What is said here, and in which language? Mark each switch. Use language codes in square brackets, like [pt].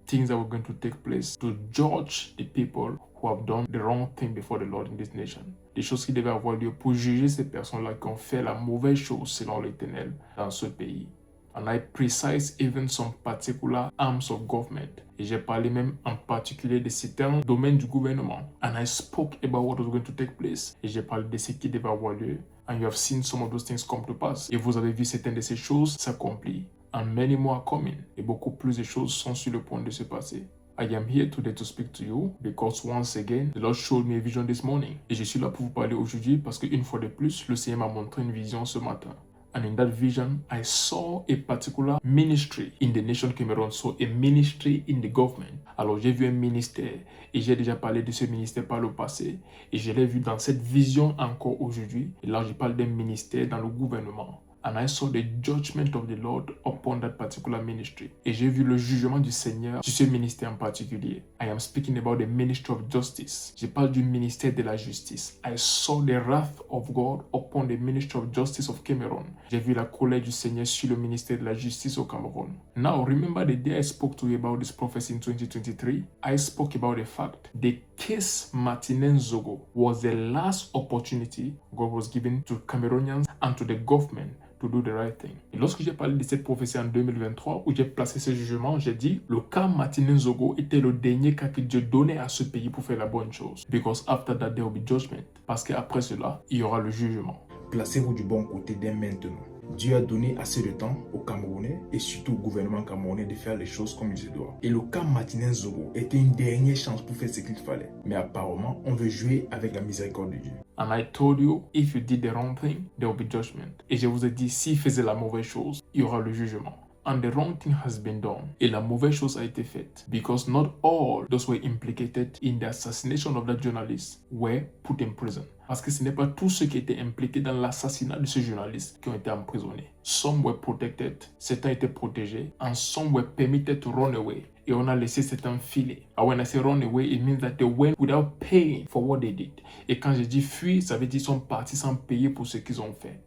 [en] Things that were going to take place to judge the people who have done the wrong thing before the Lord in this nation. [fr] Des choses qui devaient avoir lieu pour juger ces personnes-là qui ont fait la mauvaise chose selon l'Éternel dans ce pays. [en] And I precise even some particular arms of government. [fr] Et j'ai parlé même en particulier de certains domaines du gouvernement. [en] And I spoke about what was going to take place. [fr] Et j'ai parlé de ce qui devait avoir lieu. [en] And you have seen some of those things come to pass. [fr] Et vous avez vu certaines de ces choses s'accomplir. [en] And many more are coming. [fr] Et beaucoup plus de choses sont sur le point de se passer. [en] I am here today to speak to you because once again, the Lord showed me a vision this morning. [fr] Et je suis là pour vous parler aujourd'hui parce qu'une fois de plus, le Seigneur m'a montré une vision ce matin. [en] And in that vision, I saw a particular ministry in the nation Cameroon, so a ministry in the government. [fr] Alors j'ai vu un ministère et j'ai déjà parlé de ce ministère par le passé et je l'ai vu dans cette vision encore aujourd'hui. Et là, je parle d'un ministère dans le gouvernement. [en] And I saw the judgment of the Lord upon that particular ministry. [fr] Et j'ai vu le jugement du Seigneur sur ce ministère en particulier. [en] I am speaking about the ministry of justice. [fr] Je parle du ministère de la justice. [en] I saw the wrath of God upon the ministry of justice of Cameroon. [fr] J'ai vu la colère du Seigneur sur le ministère de la justice au Cameroun. [en] Now, remember the day I spoke to you about this prophecy in 2023? I spoke about the fact the case Martinen Zogo was the last opportunity God was given to Cameroonians and to the government to do the right thing. [fr] Et lorsque j'ai parlé de cette prophétie en 2023, où j'ai placé ce jugement, j'ai dit, le cas Martinen Zogo était le dernier cas que Dieu donnait à ce pays pour faire la bonne chose. [en] Because after that there will be judgment. [fr] Parce qu'après cela, il y aura le jugement. Placez-vous du bon côté dès maintenant. Dieu a donné assez de temps aux Camerounais et surtout au gouvernement camerounais de faire les choses comme il se doit. Et le cas Martinen Zogo était une dernière chance pour faire ce qu'il fallait. Mais apparemment, on veut jouer avec la miséricorde de Dieu. [en] And I told you, if you did the wrong thing, there will be judgment. [fr] Et je vous ai dit, s'il faisait la mauvaise chose, il y aura le jugement. [en] And the wrong thing has been done. [fr] Et la mauvaise chose a été faite. [en] Because not all those were implicated in the assassination of that journalist were put in prison. [fr] Parce que ce n'est pas tous ceux qui étaient impliqués dans l'assassinat de ce journaliste qui ont été emprisonnés. [en] Some were protected, [fr] certains étaient protégés, [en] and some were permitted to run away. [fr] Et on a laissé certains filer. [en] And when I say run away, it means that they went without paying for what they did. [fr] Et quand je dis fuir, ça veut dire qu'ils sont partis sans payer pour ce qu'ils ont fait.